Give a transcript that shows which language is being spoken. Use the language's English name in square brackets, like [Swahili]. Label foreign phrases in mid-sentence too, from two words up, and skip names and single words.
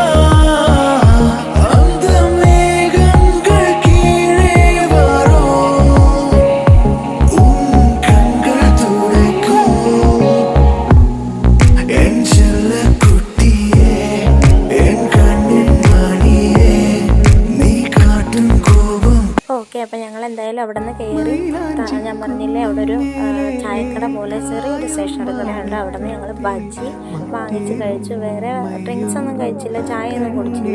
[Tamil] அந்த மேகங்கள் கீழே வரும் உன் கண்கள் துடைக்கும் என் செல்ல குட்டியே என் [Malayalam] കണ്ണിൻ മണിയേ നീ കാട്ടും കോപം. ഓക്കെ, അപ്പം ഞങ്ങൾ എന്തായാലും അവിടെ നിന്ന് കയറി. ഞാൻ പറഞ്ഞില്ലേ അവിടെ ഒരു ചായക്കട പോലെ ചെറിയൊരു സ്റ്റേഷനറി കടയുണ്ട്. അവിടെ നിന്ന് ഞങ്ങൾ ബജ്ജി വാങ്ങിച്ച് കഴിച്ചു. വേറെ ഡ്രിങ്ക്സ് ഒന്നും കഴിച്ചില്ല, ചായ ഒന്നും കുടിച്ചില്ല.